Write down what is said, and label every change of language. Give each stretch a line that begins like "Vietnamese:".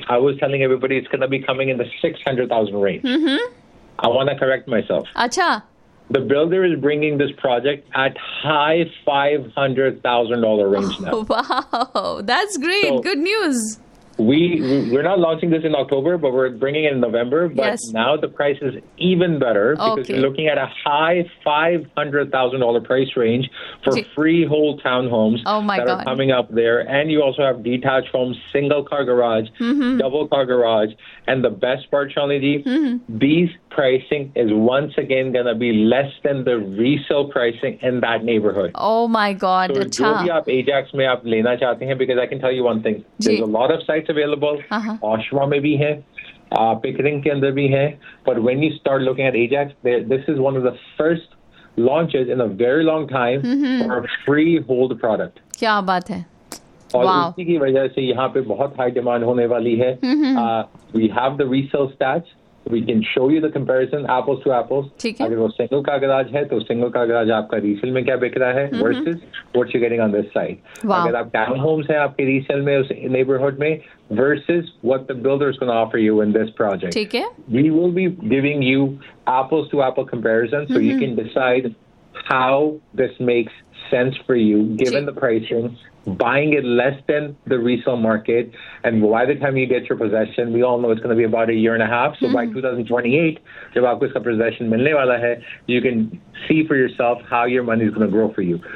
English: I was telling everybody it's gonna be coming in the 600,000 range. I want to correct myself.
Hindi: अच्छा,
English: The builder is bringing this project at high $500,000 range now. Wow, that's great, good news. We're not launching this in October, but we're bringing it in November. But yes, now the price is even better because okay, you're looking at a high $500,000 price range for freehold townhomes that are coming up there. And you also have detached homes, single car garage, double car garage. And the best part, Shalini Ji, these pricing is once again going to be less than the resale pricing in that neighborhood. Oh my God.
Hindi: So jo bhi aap Ajax mein aap lena chahte hain,
English: because I can tell you one thing. There's a lot of sites available.
Hindi: Oshawa mein bhi hai. Pickering ke andar bhi hai.
English: But when you start looking at Ajax, this is one of the first launches in a very long time for a freehold product.
Hindi: Kya baat hai. और उसी की वजह से यहाँ पे बहुत high demand होने वाली है.
English: We have the resale stats, we can show you the comparison apples to apples.
Hindi: ठीक है, अगर वो सिंगल का गराज है तो सिंगल का गराज आपका रीसेल में क्या बिक रहा है
English: Versus what you getting on this side.
Hindi: अगर आप टाउन होम्स है आपके रीसेल में उस नेबरहुड में
English: Versus what the builder's gonna offer you in this project.
Hindi: ठीक है,
English: we will be giving you apples to apple comparison, so you can decide how this makes sense for you given the pricing, buying it less than the resale market, and by the time you get your possession, we all know it's going to be about a year and a half, so by 2028
Hindi: jab aapko iska possession milne wala hai,
English: you can see for yourself how your money is going to grow for you.